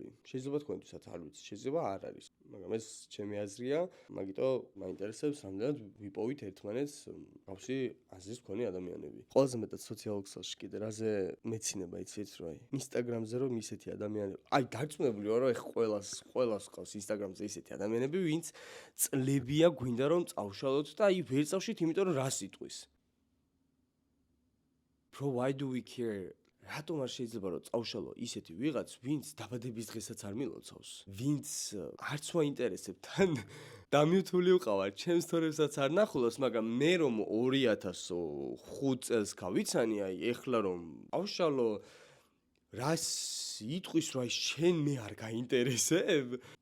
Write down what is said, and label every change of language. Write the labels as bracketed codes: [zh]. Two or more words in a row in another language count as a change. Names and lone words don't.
[ka] შეიძლება თქვენთვისაც არ ვიცი, შეიძლება არ არის, მაგრამ ეს ჩემი აზრია, მაგიტო მაინტერესებს რამდენად ვიპოვით ერთმანეთს გავსი აზრის მქონე ადამიანები. ყველაზე მეტად სოციალურ ქსელში კიდე რაზე მეცინება იცით, რომ აი ინსტაგრამზე რომ ისეთი ადამიანები, აი დარწმუნებული ვარ, რომ ეხა ყველას ყავს ინსტაგრამზე ისეთი ადამიანები, ვინც ლებია გვინდა რომ წავშალოთ და აი ვერ წავშით, იმიტომ რომ რას იტყვის. [en] Bro, why do we care? [ka] რატომ არ შეიძლება რომ წავშალო ისეთი ვიღაც, ვინც დაბადების დღესაც არ მილოცავს, ვინც არც მაინტერესებს თან დამიუთული ვყავარ, ჩემს თორებსაც არ ნახულობს, მაგრამ მე რომ 2005 წელს გავიცანი, აი ეხლა რომ წავშალო, რას იტყვის რომ აი შენ მე არ გაინტერესებ?